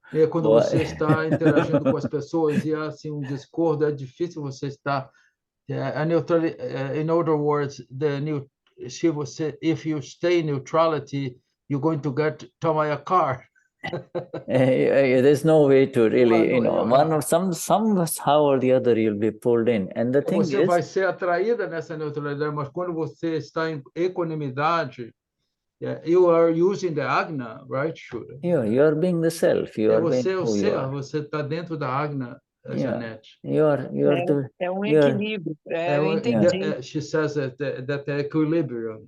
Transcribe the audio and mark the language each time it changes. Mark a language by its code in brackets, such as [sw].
[pt] Quando você está interagindo com as pessoas e há assim discordo, é difícil você estar a neutralidade. [en] In other words, if you stay in neutrality, you're going to get Tomaya car. There's no way to really, somehow or the other you'll be pulled in. And the thing [pt] você vai ser atraída nessa neutralidade, mas quando você está em equanimidade, [en] you are using the Agna, right, Shuddha? You are being the self. [pt] Você é o ser, você está dentro da Agna, Janete. É um equilíbrio. Eu entendi. [en] She says that equilibrium.